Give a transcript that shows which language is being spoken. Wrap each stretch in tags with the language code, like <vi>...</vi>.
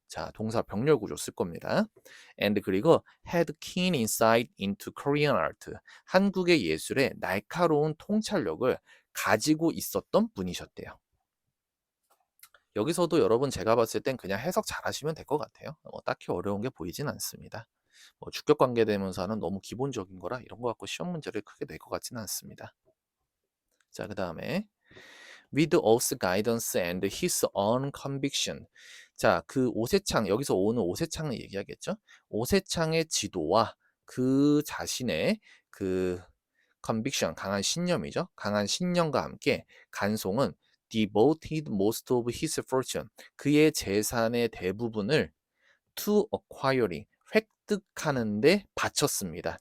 <ko>자, 동사 병렬 구조 쓸 겁니다. And 그리고</ko> <en>had keen insight into Korean art,</en> <ko>한국의 예술에 날카로운 통찰력을 가지고 있었던 분이셨대요. 여기서도 여러분 제가 봤을 땐 그냥 해석 잘 하시면 될 것 같아요. 딱히 어려운 게 보이진 않습니다. 주격관계대명사는 너무 기본적인 거라 이런 거 갖고 시험 문제를 크게 낼 것 같지는 않습니다. 자, 그 다음에</ko> <en>with us guidance and his own conviction.</en> <ko>자, 그 오세창, 여기서 오는 오세창을 얘기하겠죠? 오세창의 지도와 그 자신의 그 conviction, 강한 신념이죠. 강한 신념과 함께 간송은</ko> <en>devoted most of his fortune,</en> <ko>그의 재산의 대부분을</ko> <en>to acquiring,</en> <ko>획득하는데 바쳤습니다.</ko>